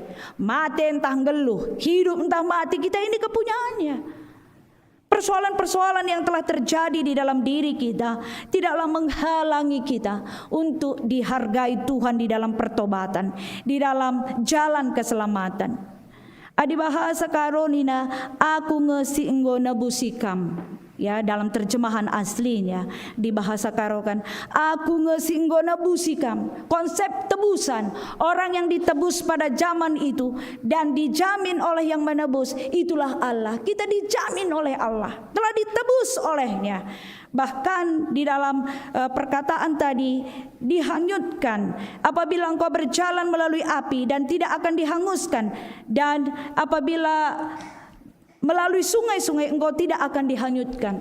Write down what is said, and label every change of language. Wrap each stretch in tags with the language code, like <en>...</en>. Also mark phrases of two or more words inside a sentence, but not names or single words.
<id>Mati entah geluh, hidup entah mati, kita ini kepunyaannya. Persoalan-persoalan yang telah terjadi di dalam diri kita tidaklah menghalangi kita untuk dihargai Tuhan di dalam pertobatan, di dalam jalan keselamatan.</id> <btx>Adi bahasa karonina aku ngesi enggo nebusikam.</btx> <id>Ya, dalam terjemahan aslinya di bahasa Karokan,</id> <btx>aku ngesi enggo nebusikam.</btx> <id>Konsep tebusan, orang yang ditebus pada zaman itu dan dijamin oleh yang menebus, itulah Allah. Kita dijamin oleh Allah, telah ditebus olehnya. Bahkan di dalam perkataan tadi, dihanyutkan apabila engkau berjalan melalui api dan tidak akan dihanguskan, dan apabila melalui sungai-sungai engkau tidak akan dihanyutkan.</id>